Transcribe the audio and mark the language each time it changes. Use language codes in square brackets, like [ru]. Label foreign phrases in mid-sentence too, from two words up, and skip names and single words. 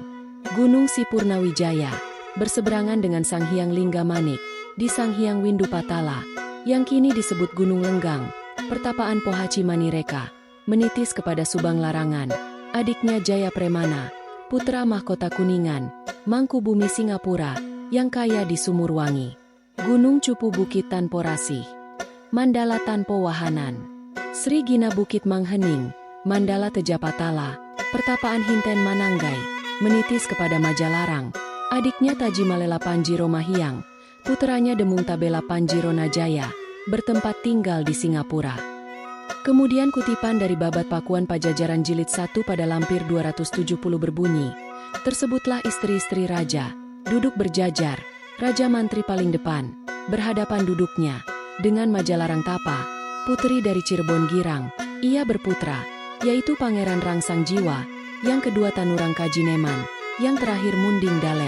[id] Gunung Sipurnawijaya, berseberangan dengan Sang Hyang Linggamanik, di Sang Hyang Windupatala, yang kini disebut Gunung Lenggang, pertapaan Pohaci Manireka, menitis kepada Subang Larangan, adiknya Jaya Premana, putra Mahkota Kuningan, Mangkubumi Singapura, yang kaya di Sumurwangi. Gunung Cupu Bukit Tanporasi, Mandala Tanpo Wahanan, Sri Gina Bukit Manghening, Mandala Tejapatala, pertapaan Hinten Mananggai, menitis kepada Majalarang, adiknya Taji Malela Panjiro Mahiang, puteranya Demung Tabela Panjiro Najaya, bertempat tinggal di Singapura. Kemudian kutipan dari Babat Pakuan Pajajaran Jilid 1 pada lampir 270 berbunyi, tersebutlah istri-istri raja, duduk berjajar, raja mantri paling depan, berhadapan duduknya, dengan Majalarang Tapa, putri dari Cirebon Girang, ia berputra, yaitu Pangeran Rangsang Jiwa, yang kedua Tanurang Kajineman, yang terakhir Munding Dalem.